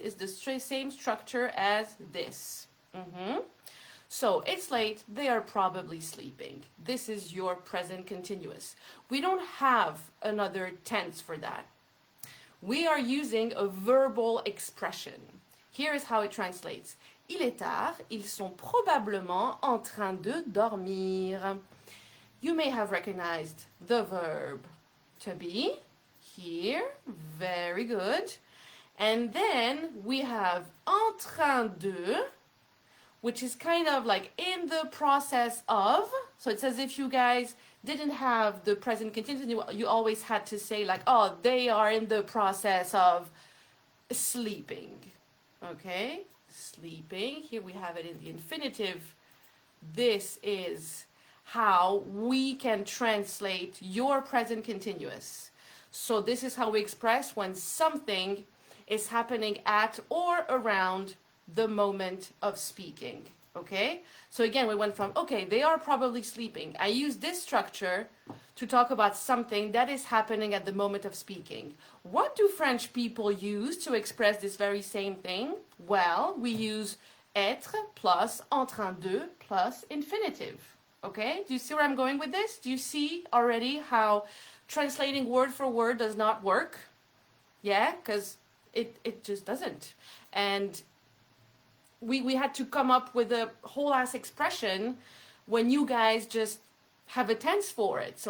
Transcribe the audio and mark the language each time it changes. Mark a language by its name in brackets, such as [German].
[English] It's the same structure as this. So it's late, they are probably sleeping. This is your present continuous. We don't have another tense for that. We are using a verbal expression. Here is how it translates. [French] Il est tard, ils sont probablement en train de dormir. [English] You may have recognized the verb to be here. Very good. And then we have en train de, which is kind of like in the process of. So it's as if you guys didn't have the present continuous. You always had to say like, oh, they are in the process of sleeping. Okay, sleeping. Here we have it in the infinitive. This is how we can translate your present continuous. So this is how we express when something is happening at or around the moment of speaking, okay? So again, we went from, okay, they are probably sleeping. I use this structure to talk about something that is happening at the moment of speaking. What do French people use to express this very same thing? Well, we use être plus en train de plus infinitive, okay? Do you see where I'm going with this? Do you see already how translating word for word does not work? Yeah, because it just doesn't. And we had to come up with a whole ass expression when you guys just have a tense for it.